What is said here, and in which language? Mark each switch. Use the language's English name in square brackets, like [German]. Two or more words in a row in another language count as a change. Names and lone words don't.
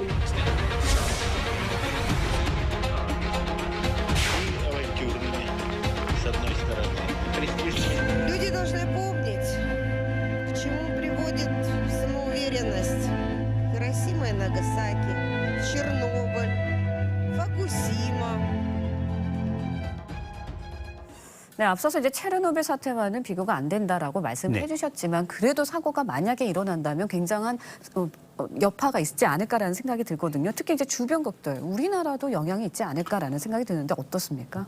[Russian] Авантюрными, с одной стороны. Люди должны помнить, к чему приводит самоуверенность. Хиросима и Нагасаки, Чернобыль, Фукусима. [Korean] 네, 앞서서 이제 체르노빌 사태와는 비교가 안 된다라고 말씀해 네. 주셨지만 그래도 사고가 만약에 일어난다면 굉장한 여파가 있지 않을까라는 생각이 들거든요. 특히 이제 주변국들, 우리나라도 영향이 있지 않을까라는 생각이 드는데 어떻습니까?